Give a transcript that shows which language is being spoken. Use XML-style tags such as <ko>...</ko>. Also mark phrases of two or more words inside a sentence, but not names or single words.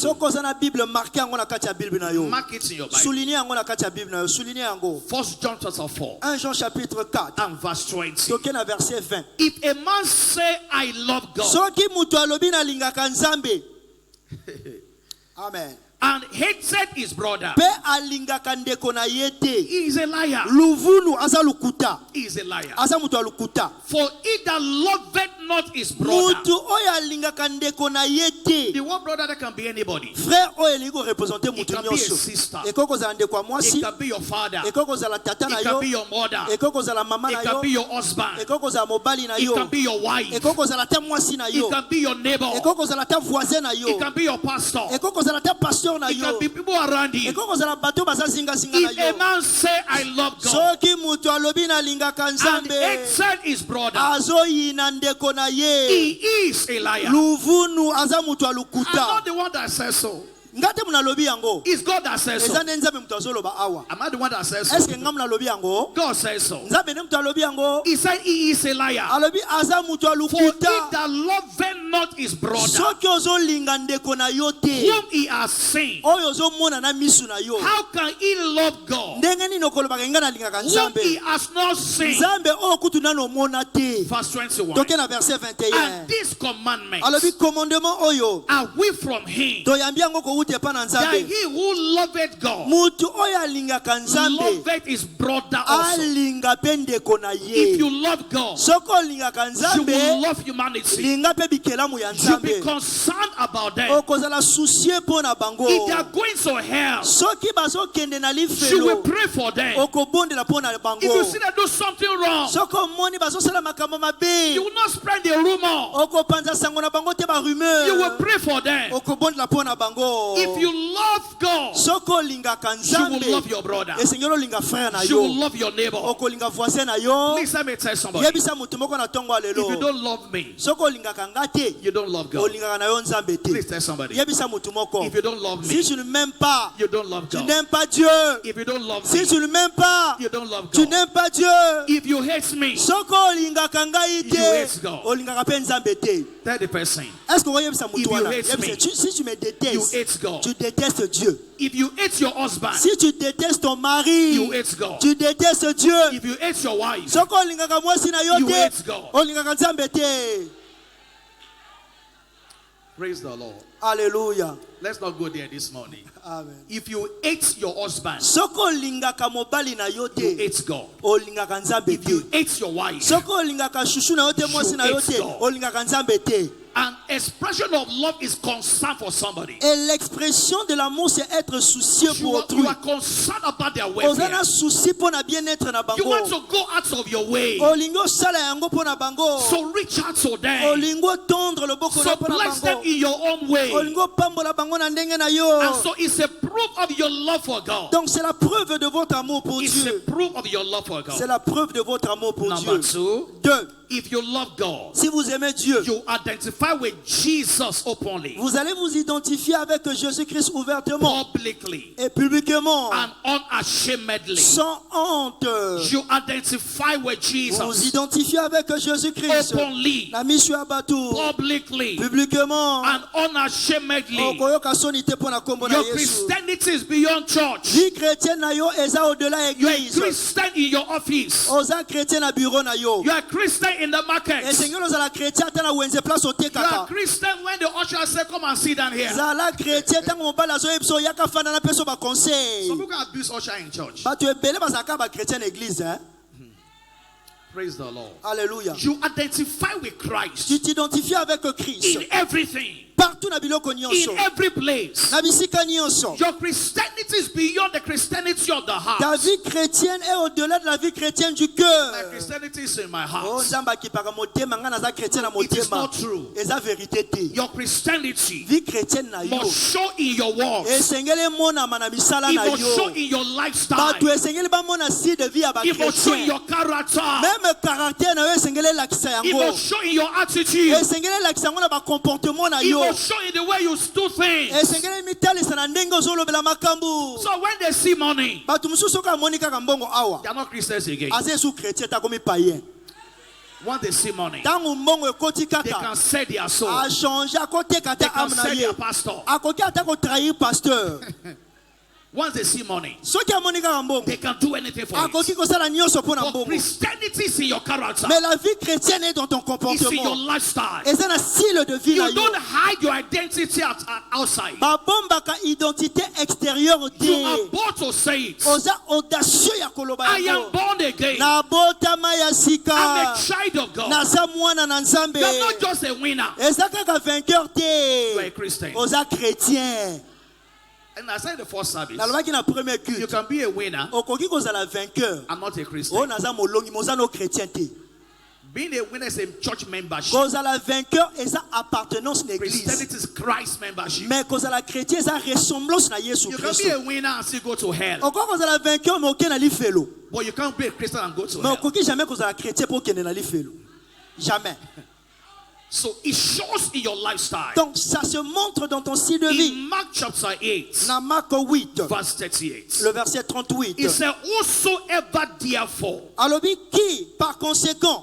<ln>Soko oza na Bible marqué yango na kati ya Bible na yo.</ln> <en>Mark it in your Bible.</en> <ln>Souligner yango na kati ya Bible na yo. Souligner yango.</ln> <en>1 John chapter 4</en> <fr>1 Jean chapitre 4.</fr> <en>and verse 20.</en> <ln>Toke na verset 20.</ln> <en>If a man say, I love God,</en> <ln>Soki mutu alobi na lingaka Nzambe. Amen.</ln> <en>and hated his brother,</en> <ln>Pe alingaka ndeko na ye te.</ln> <en>he is a liar.</en> <ln>Luvunu aza lukuta.</ln> <en>He is a liar.</en> <ln>Aza mutu alukuta.</ln> <en>For he that loveth not his brother,</en> <ln>Mutu oyo alingaka ndeko na ye te.</ln> <en>the one brother that can be anybody.</en> <ln>Frère oyo elingi korepresente</ln> <en>It</en> <ln>mutu</ln> <en>can be a</en> <ln>nyonso.</ln> <en>sister.</en> <ln>Ekoki kozala ndeko ya</ln> <en>It</en> <ln>mwasi.</ln> <en>can be your father.</en> <ln>Ekoki kozala tata na</ln> <en>It</en> <ln>yo.</ln> <en>can be your mother.</en> <ln>Ekoki kozala mama na</ln> <en>It can</en> <ln>yo.</ln> <en>be your husband.</en> <ln>Ekoki kozala mobali na</ln> <en>It</en> <ln>yo.</ln> <en>can be your wife.</en> <ln>Ekoki kozala te mwasi na</ln> <en>It</en> <ln>yo.</ln> <en>can be your neighbor.</en> <ln>Ekoki kozala te voisin na yo.</ln> <en>It can be your pastor.</en> <ln>Ekoki kozala te pasteur na</ln> <en>It</en> <ln>yo.</ln> <en>can be people around you.</en> <ln>Ekoki kozala bato baza zingazinga na</ln> <en>If a</en> <ln>yo.</ln> <en>man say, I love God,</en> <ln>Soki mutu alobi na lingaka</ln> <en>and</en> <ln>Nzambe,</ln> <en>hated his brother,</en> <ln>azoyina ndeko na ye.</ln> <en>he is a liar.</en> <ln>Luvunu aza mutu</ln> <en>I'm</en> <ln>alukuta.</ln> <en>not the one that says so.</en> <ln>Ngate munalobi yango.</ln> <en>It's God that says so.</en> <ln>Eza ne Nzambe mutu azoloba awa.</ln> <en>Am I the one that says</en> <ln>Eske</ln> <en>so?</en> <ln>nga munalobi yango?</ln> <en>God says so.</en> <ln>Nzambe ne mutu alobi yango.</ln> <en>He said he is a liar.</en> <ln>Alobi aza mutu</ln> <en>For he</en> <ln>alukuta.</ln> <en>that loveth not his brother,</en> <ln>Soki ozolinga ndeko na yo te.</ln> <en>whom he has seen,</en> <ln>Oyo ozomona na misu na yo.</ln> <en>how can he love God</en> <ln>Ndenge nini okolobaka nga nalingaka</ln> <en>whom</en> <ln>Nzambe?</ln> <en>he has not seen?</en> <ln>Nzambe oyo kutu nano omona te.</ln> <en>Verse 21.</en> <ln>Toke na verset 21.</ln> <en>And this commandment</en> <ln>Alobi commandement oyo</ln> <en>are we from him,</en> <ln>toyambi yango kowuta epa na</ln> <en>that</en> <ln>Nzambe.</ln> <en>he who loveth God</en> <ln>Mutu oyo alingaka Nzambe</ln> <en>loveth his brother also.</en> <ln>alinga pe ndeko na</ln> <en>If</en> <ln>ye.</ln> <en>you love God,</en> <ln>Soko olingaka</ln> <en>you will</en> <ln>Nzambe</ln> <en>love humanity.</en> <ln>linga pe bikelamu ya</ln> <en>You be</en> <ln>Nzambe.</ln> <en>concerned about them.</en> <ln>Okozala soucie mpo na bango.</ln> <en>If they are going to hell,</en> <ln>Soki bazokende na</ln> <en>you will</en> <ln>lifelo</ln> <en>pray for them.</en> <ln>okobondela mpo na bango.</ln> <en>If you see them do something wrong,</en> <ln>Soko omoni bazosala makambo mabe</ln> <en>you will not spread the rumor.</en> <ln>okopanza sango na bango te</ln> <en>You will</en> <ln>barumeur</ln> <en>pray for them.</en> <ln>okobondela mpo na bango.</ln> <en>If you love God,</en> <ln>Soko olingaka</ln> <en>you will love</en> <ln>Nzambe</ln> <en>your brother.</en> <ln>esengeli olinga frère na</ln> <en>You will</en> <ln>yo</ln> <en>love your neighbor.</en> <ln>okolinga voisin na yo.</ln> <en>Please let me tell somebody.</en> <ln>Yebisa mutu moko na ntongo ya</ln> <en>If you</en> <ln>lelo</ln> <en>don't love me,</en> <ln>soko olingaka nga te</ln> <en>you don't love God.</en> <ln>olingaka na yo Nzambe te.</ln> <en>Please tell somebody.</en> <ln>Yebisa mutu moko</ln> <en>If you don't love</en> <fr>si</fr> <en>me,</en> <fr>tu ne m'aimes pas</fr> <en>you don't love</en> <fr>tu</fr> <en>God.</en> <fr>n'aimes pas Dieu.</fr> <en>If you don't love</en> <fr>Si</fr> <en>me,</en> <fr>tu ne m'aimes pas</fr> <en>you don't love</en> <fr>tu</fr> <en>God.</en> <fr>n'aimes pas Dieu.</fr> <en>If you hate me,</en> <ln>Soko olingaka ngai</ln> <en>You</en> <ln>te</ln> <en>hate God.</en> <ln>olingaka pe Nzambe te.</ln> <en>tell the person.</en> <fr>Est-ce que</fr> <ln>oyebisa</ln> <en>If</en> <ln>mutu</ln> <en>you</en> <ln>wana?</ln> <en>hate me,</en> <fr>Si tu me</fr> <en>You</en> <fr>détestes</fr> <en>hate God.</en> <fr>tu détestes Dieu.</fr> <en>If you hate your husband,</en> <fr>Si tu détestes ton mari</fr> <en>you hate God.</en> <fr>tu détestes Dieu.</fr> <en>If you hate your wife,</en> <ln>Soko olingaka mwasi na yo</ln> <en>You</en> <ln>te</ln> <en>hate God.</en> <ln>olingaka Nzambe te.</ln> <en>praise the Lord.</en> <fr>Alléluia.</fr> <en>Let's not go there this morning. Amen. If you hate your husband,</en> <ln>Soko olingaka mobali na yo</ln> <en>you</en> <ln>te</ln> <en>hate God.</en> <ln>olingaka Nzambe</ln> <en>If you</en> <ln>te.</ln> <en>hate your wife,</en> <ln>Soko olingaka shushu na yo te mwasi na yo</ln> <en>hate</en> <ln>te</ln> <en>God.</en> <ln>olingaka Nzambe te.</ln> <en>an expression of love is concern for somebody.</en> <fr>Et l'expression de l'amour c'est être soucieux pour autrui.</fr> <en>You are concerned about their</en> <ln>Ozana</ln> <en>welfare.</en> <fr>souci pour</fr> <ln>na bien-être na</ln> <en>You</en> <ln>bango.</ln> <en>want to go out of your way.</en> <ln>Olingo sala yango pour na bango.</ln> <en>So reach out to them.</en> <ln>Olingo</ln> <fr>tendre le</fr> <ln>boko</ln> <en>So</en> <ln>pour na</ln> <en>bless them</en> <ln>bango.</ln> <en>in your own way.</en> <ln>Olingo pambola bango na ndenge na yo.</ln> <en>And so it's a proof of your love for God.</en> <fr>Donc c'est la preuve de votre amour pour</fr> <en>It's</en> <fr>Dieu.</fr> <en>a proof of your love for</en> <fr>C'est</fr> <en>God.</en> <fr>la preuve de votre amour pour</fr> <en>Number</en> <fr>Dieu.</fr> <en>2,</en> <fr>2.</fr> <en>If you love God,</en> <fr>si vous aimez Dieu,</fr> <en>you identify with Jesus openly,</en> <fr>vous allez vous identifier avec Jésus-Christ ouvertement</fr> <en>publicly,</en> <fr>et publiquement,</fr> <en>and unashamedly.</en> <fr>sans honte.</fr> <en>You identify with</en> <fr>Vous vous</fr> <en>Jesus</en> <fr>identifiez avec Jésus-Christ.</fr> <en>openly,</en> <fr>La mission à Batou,</fr> <en>publicly,</en> <fr>publiquement.</fr> <en>and unashamedly.</en> <ln>Okoyoka soni te pona kombo na</ln> <en>Your</en> <ln>Yesu.</ln> <en>Christianity is beyond church.</en> <fr>Vie chrétienne</fr> <ln>na yo eza au-delà</ln> <en>You are a</en> <ln>église.</ln> <en>Christian in your office.</en> <ln>Oza chrétien na bureau na yo.</ln> <en>You are a Christian in the market.</en> <fr>Et Seigneur</fr> <ln>ozala chrétien ata na wenze place</ln> <en>You are a</en> <ln>otekaka.</ln> <en>Christian when the usher says, come and sit down here.</en> <ln>Zala chrétien tango mobali azoyebiso yaka fanda na peso ba conseil.</ln> <en>Some people abuse usher in church.</en> <ln>Bato ebele bazaka ba chrétien na église hein.</ln> <en>Praise the Lord.</en> <fr>Alléluia.</fr> <en>You identify with Christ</en> <fr>Tu t'identifies avec Christ.</fr> <en>in everything,</en> <ln>Partout na biloko</ln> <en>in</en> <ln>nyonso.</ln> <en>every place.</en> <ln>Na bisika nyonso.</ln> <en>Your Christianity is beyond the Christianity of the</en> <fr>Ta</fr> <en>heart.</en> <fr>vie chrétienne est au-delà de la vie chrétienne du</fr> <en>My</en> <fr>cœur.</fr> <en>Christianity is in my</en> <ln>Oh</ln> <en>heart.</en> <ln>nzamba akipaka motema nga naza chrétien na</ln> <en>It is</en> <ln>motema.</ln> <en>not true.</en> <ln>Eza vérité te.</ln> <en>Your Christianity</en> <fr>Vie chrétienne</fr> <ln>na yo.</ln> <en>must show in your works.</en> <ln>Esengeli monama na misala</ln> <en>It</en> <ln>na</ln> <en>must show</en> <ln>yo.</ln> <en>in your lifestyle.</en> <ln>Bato esengeli bamona si</ln> <fr>de vie</fr> <ln>ya ba</ln> <en>It must show in</en> <ln>chrétien.</ln> <en>your character.</en> <ln>Même caractère na yo esengeli lakisa</ln> <en>It</en> <ln>yango.</ln> <en>must show in your attitude.</en> <ln>Esengeli lakisa yango na ba comportement na</ln> <en>It</en> <ln>yo.</ln> <en>must show in the way you do things.</en> <ln>Esengeli mitalisa na ndenge ozolobela makambo.</ln> <en>So when they see money,</en> <ln>Bato mosusu soki amoni kaka mbongo awa.</ln> <en>they are not Christians again.</en> <ln>Aza esu chrétien takomi païen.</ln> <en>When they see money,</en> <ln>Ntango mbongo ekoti</ln> <en>they</en> <ln>kaka.</ln> <en>can sell their soul.</en> <ln>Achange akoteka</ln> <en>They</en> <ln>ata</ln> <en>can</en> <ln>ame na</ln> <en>sell</en> <ln>ye.</ln> <en>their pastor.</en> <ln>Akoki ata kotrahir pasteur.</ln> <en>Once they see money,</en> <ln>Soki amoni kaka mbongo.</ln> <en>they can do anything for</en> <ln>Akoki</ln> <en>it.</en> <ln>kosala nyonso mpo na</ln> <en>But</en> <ln>mbongo.</ln> <en>Christianity is in your character.</en> <fr>Mais la vie chrétienne est dans ton</fr> <en>It's in your</en> <fr>comportement.</fr> <en>lifestyle.</en> <ln>Eza na</ln> <fr>style de vie</fr> <ln>na</ln> <en>You</en> <ln>yo.</ln> <en>don't hide your identity outside.</en> <ln>Babombaka identité extérieure</ln> <en>You are</en> <ln>te.</ln> <en>bold to say it.</en> <ln>Oza audacieux ya koloba</ln> <en>I am</en> <ln>yango.</ln> <en>born again.</en> <ln>Nabotama ya</ln> <en>I'm</en> <ln>sika.</ln> <en>a child of God.</en> <ln>Naza mwana na Nzambe.</ln> <en>You are not just a winner.</en> <ln>Eza kaka vainqueur</ln> <en>You are a</en> <ln>te.</ln> <en>Christian.</en> <ln>Oza chrétien.</ln> <en>And I said in the first service,</en> <ln>Nalobaki na premier</ln> <en>you</en> <ln>culte.</ln> <en>can be a winner</en> <ln>Okoki kozala vainqueur.</ln> <en>and not a</en> <ln>O</ln> <en>Christian.</en> <ln>naza molongi moza no chrétien te.</ln> <en>Being a winner is a church membership.</en> <ln>Kozala vainqueur eza appartenance na église.</ln> <en>Christianity is Christ membership.</en> <ln>Mais kozala chrétien eza ressemblance na Yesu</ln> <en>You can be</en> <ln>Christ.</ln> <en>a winner and still go to hell.</en> <ln>Okoki kozala vainqueur mais okende na lifelo.</ln> <en>But you can't be a Christian and go to</en> <ln>Mais</ln> <en>hell.</en> <ln>okoki jamais kozala chrétien pour okende na lifelo. Jamais.</ln> <en>So it shows in your lifestyle.</en> <fr>Donc ça se montre dans ton style de vie.</fr> <en>In Mark chapter 8,</en> <fr>Dans Marc 8,</fr> <en>verse 38,</en> <fr>le verset 38.</fr> <en>it said, whosoever therefore</en> <fr>Alobi qui, par conséquent,</fr>